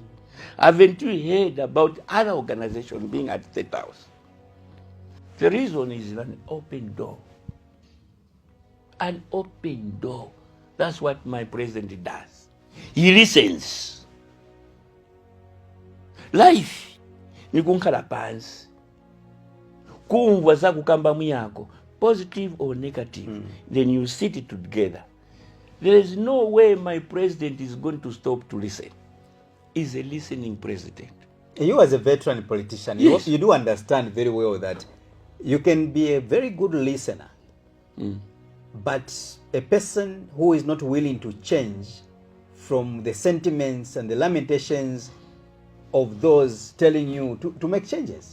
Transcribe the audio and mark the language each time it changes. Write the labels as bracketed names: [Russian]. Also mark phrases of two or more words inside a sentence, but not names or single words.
[English] Haven't you heard about other organizations being at the State House? The reason is an open door. An open door. That's what my president does. He listens. life [Nyanja] nikunkhala pansi kumva zakukambamu yako [English] positive or negative, then you sit together. There is no way my president is going to stop to listen. He's a listening president. You as a veteran politician, yes. you do understand very well that you can be a very good listener, but a person who is not willing to change from the sentiments and the lamentations of those telling you to make changes.